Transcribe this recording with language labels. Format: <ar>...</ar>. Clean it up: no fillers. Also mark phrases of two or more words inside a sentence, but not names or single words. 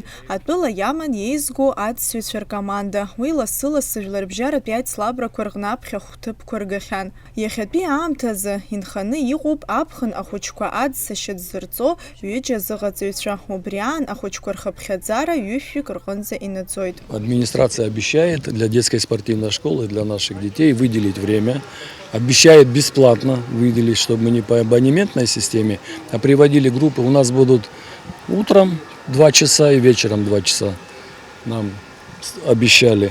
<ab>Атәыла иаман еизго аӡсҩцәа ркоманда. Уи лассы-лассы жәларбжьаратәи аицлабрақәа рҟны аԥхьа хәҭыԥқәа ргахьан. Иахьатәи аамҭазы инханы иҟоуп аԥхын ахәыҷқәа аӡсашьа дзырҵо ҩыџьа азыҟаҵаҩцәа. Убри аан ахәыҷқәа рхыԥхьаӡара ҩышәҩык рҟынӡа инаӡоит.</ab> <ru>Администрация обещает для детской спортивной школы, для наших детей выделить время. Обещает бесплатно выделить, чтобы мы не по абонементной системе, а приводили группы. У нас будут утром 2 часа и вечером 2 часа. Нам обещали.</ru>